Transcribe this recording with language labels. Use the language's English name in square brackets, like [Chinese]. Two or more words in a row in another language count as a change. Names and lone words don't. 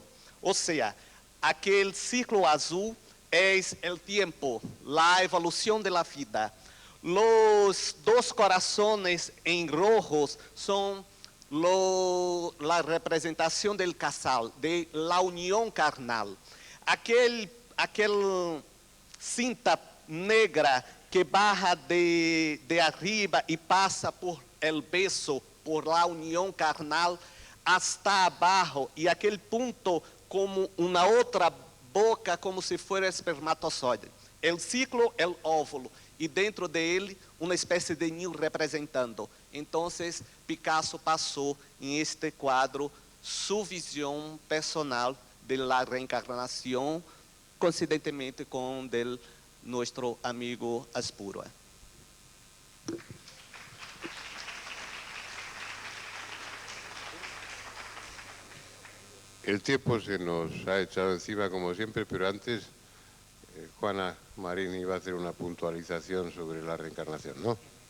[Portuguese] Ou seja, aquele ciclo azul é o tempo, a evolução da vida. Os dois corações em rojos são la representação del casal, de la união carnal. Aquele cinta negra que [Spanish] baja de arriba [Portuguese] e passa [Spanish] por el beso, por la [Portuguese] união carnal, hasta abaixo, e aquele ponto como uma outra boca, como se fosse espermatozoide. [Spanish] El ciclo, el óvulo, [Portuguese] e dentro dele uma espécie de ninho representando. Então, Picasso passou em este quadro sua visão personal da reencarnação, coincidentemente com o del nosso amigo Aspuro. [Spanish] El tiempo se nos ha echado encima como siempre, pero antes Juana Marín iba a hacer una puntualización sobre la reencarnación, ¿no?